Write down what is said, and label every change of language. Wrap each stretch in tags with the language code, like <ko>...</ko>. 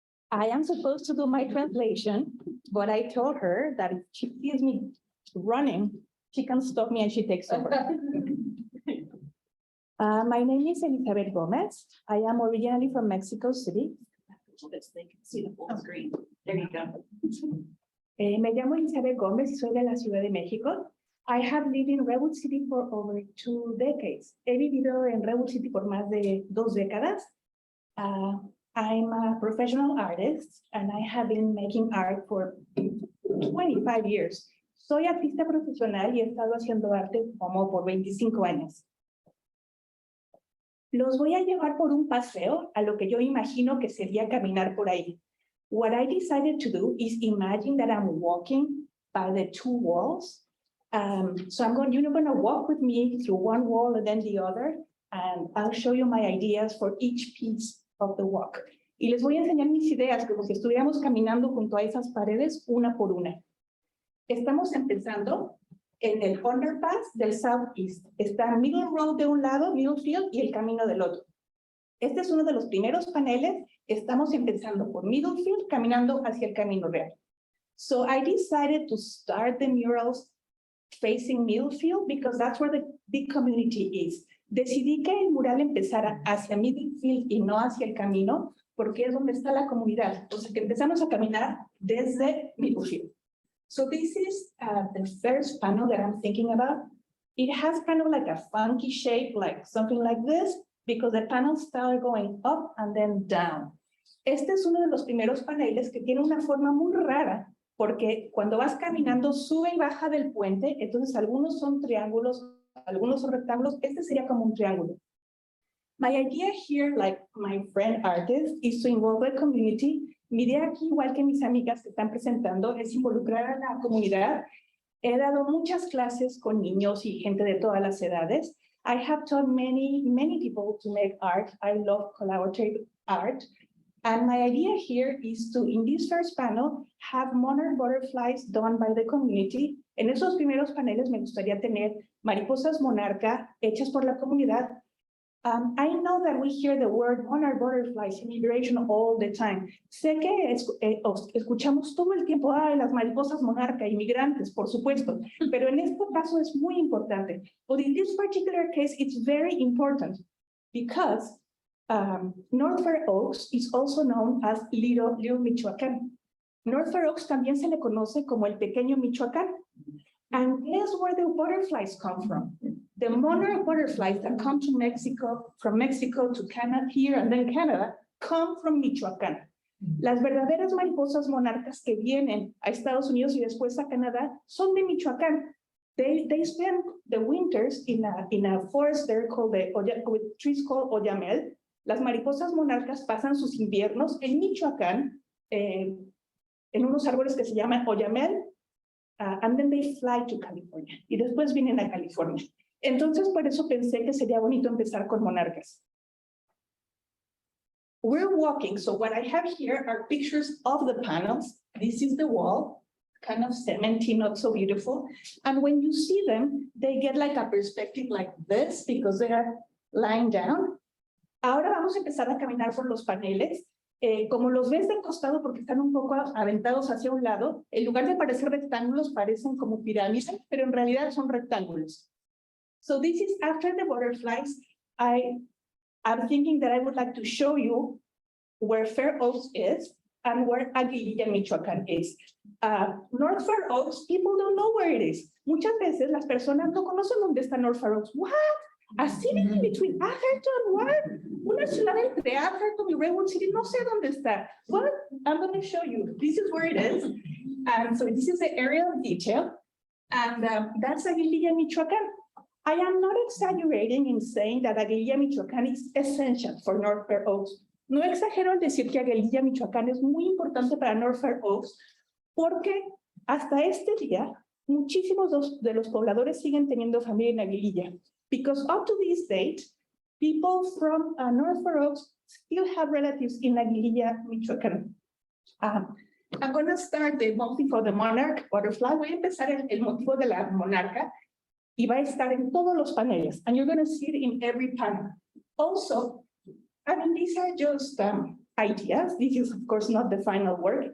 <en>I am supposed to do my translation, but I told her that if she sees me running, she can stop me and she takes over. My name is Elizabeth Gomez. I am originally from Mexico City. They can see the full screen. There you go.</en> <es>Me llamo Elizabeth Gómez y soy de la Ciudad de México.</es> <en>I have lived in Redwood City for over 2 decades.</en> <es>He vivido en Redwood City por más de 2 décadas.</es> <en>I'm a professional artist and I have been making art for 25 years.</en> <es>Soy artista profesional y he estado haciendo arte como por 25 años. Los voy a llevar por un paseo a lo que yo imagino que sería caminar por ahí.</es> <en>What I decided to do is imagine that I'm walking by the 2 walls. So you're going to walk with me through one wall and then the other, and I'll show you my ideas for each piece of the walk.</en> <es>Y les voy a enseñar mis ideas como si estuviéramos caminando junto a esas paredes una por una. Estamos empezando en el underpass del Southeast. Está Middle Road de un lado, Middlefield, y el camino del otro. Este es uno de los primeros paneles. Estamos empezando por Middlefield, caminando hacia el camino real.</es> <en>So I decided to start the murals facing Middlefield because that's where the big community is.</en> <es>Decidí que el mural empezara hacia Middlefield y no hacia el camino, porque es donde está la comunidad. Entonces, que empezamos a caminar desde Middlefield.</es> <en>So this is the first panel that I'm thinking about. It has kind of like a funky shape, like something like this, because the panels start going up and then down.</en> <es>Este es uno de los primeros paneles que tiene una forma muy rara, porque cuando vas caminando sube y baja del puente, entonces algunos son triángulos, algunos son rectángulos, este sería como un triángulo.</es> <en>My idea here, like my friend artist, is to involve the community.</en> <es>Mi idea aquí, igual que mis amigas que están presentando, es involucrar a la comunidad. He dado muchas clases con niños y gente de todas las edades.</es> <en>I have taught many people to make art. I love collaborative art. And my idea here is to, in this first panel, have monarch butterflies done by the community.</en> <es>En esos primeros paneles me gustaría tener mariposas monarca hechas por la comunidad.</es> <en>I know that we hear the word monarch butterflies in immigration all the time.</en> <es>Sé que escuchamos todo el tiempo, las mariposas monarca, inmigrantes, por supuesto, pero en este caso es muy importante.</es> <en>But in this particular case, it's very important because North Fair Oaks is also known as Little Michoacán.</en> <es>North Fair Oaks también se le conoce como el pequeño Michoacán.</es> <en>And guess where the butterflies come from? The monarch butterflies that come to Mexico, from Mexico to Canada, here and then Canada, come from Michoacán.</en> <es>Las verdaderas mariposas monarcas que vienen a Estados Unidos y después a Canadá son de Michoacán.</es> <en>They spend the winters in a forest there called with trees called oyamel.</en> <es>Las mariposas monarcas pasan sus inviernos en Michoacán, en unos árboles que se llaman oyamel,</es> <en>and then they fly to California.</en> <es>Y después vienen a California. Entonces, por eso pensé que sería bonito empezar con monarcas.</es> <en>We're walking, so what I have here are pictures of the panels. This is the wall, kind of cementy, not so beautiful. And when you see them, they get like a perspective like this because they are lying down.</en> <es>Ahora vamos a empezar a caminar por los paneles. Como los ves de costado porque están un poco aventados hacia un lado, en lugar de parecer rectángulos, parecen como pirámides, pero en realidad son rectángulos.</es> <en>So this is after the butterflies. I'm thinking that I would like to show you where Fair Oaks is. and where Aguililla, Michoacán is. North Fair Oaks, people don't know where it is.</en> <es>Muchas veces las personas no conocen dónde está North Fair Oaks.</es> <en>What? A city between Atherton, what?</en> <es>Una ciudad entre Atherton y Redwood City, no sé dónde está.</es> <en>Well, I'm going to show you. This is where it is. So this is the aerial detail. And that's Aguililla, Michoacán. I am not exaggerating in saying that Aguililla, Michoacán is essential for North Fair Oaks.</en> <es>No exagero al decir que Aguililla, Michoacán es muy importante para North Fair Oaks, porque hasta este día, muchísimos de los pobladores siguen teniendo familia en Aguililla.</es> <en>Because up to this date, people from North Fair Oaks still have relatives in Aguililla, Michoacán. I'm going to start the motif of the monarch butterfly.</en> <es>Voy a empezar el motivo de la monarca y va a estar en todos los paneles.</es> <en>And you're going to see it in every panel. Also, I mean, these are just ideas. This is, of course, not the final work.</en>